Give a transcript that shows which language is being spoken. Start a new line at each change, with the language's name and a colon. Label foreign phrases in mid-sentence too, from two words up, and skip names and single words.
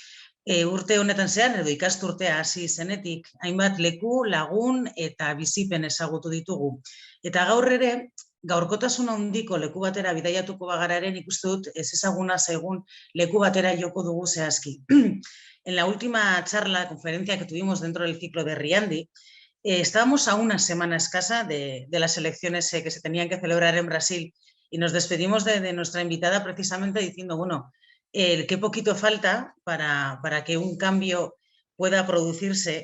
Basque: Urte honetan zehar edo ikasturtea hasi zenetik hainbat leku, lagun eta bizipen ezagutu ditugu. Eta gaur ere gaurkotasun handiko leku batera bidaiatuko bagararen ikusten dut ezaguna zaigun leku batera joko dugu zehazki.
Spanish: En la última charla, conferencia que tuvimos dentro del ciclo de Riandi, estábamos a una semana escasa de las elecciones que se tenían que celebrar en Brasil y nos despedimos de nuestra invitada precisamente diciendo, bueno, qué poquito falta para que un cambio pueda producirse.